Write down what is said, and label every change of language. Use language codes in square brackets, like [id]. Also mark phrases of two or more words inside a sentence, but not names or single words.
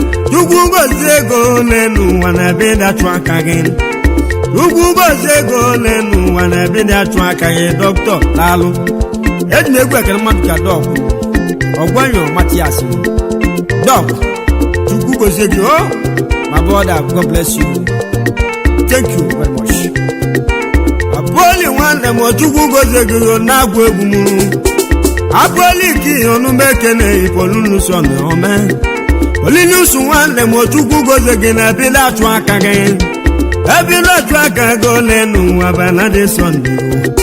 [ig] Chukwu gozie ego n'elu ụwa na ebe ịdachụ aka gị. Chukwu gozie ego n'elu ụwa na ebe ịdachụ aka gị, Dọkịta Daalụ. Eji m egwu ekele mmadụ ka Dọk. Ọgba enyo Matias. Dọk, Chukwu gozie gị, [en] oh, my brother, God bless you. Thank you very much. [ig] Apoli nwanne m, Chukwu gozie gị, oh, na-agwụ egwu m. Apoli ka ihe ọnụ m ekene, Polu Nusu ọ na-ome. Polu Nusu nwanne m, Chukwu gozie gị na ebe ị na-achụ aka gị. Ebe ị na-achụ aka gị ole n'ụwa bụ ala dị Sọnde, oh.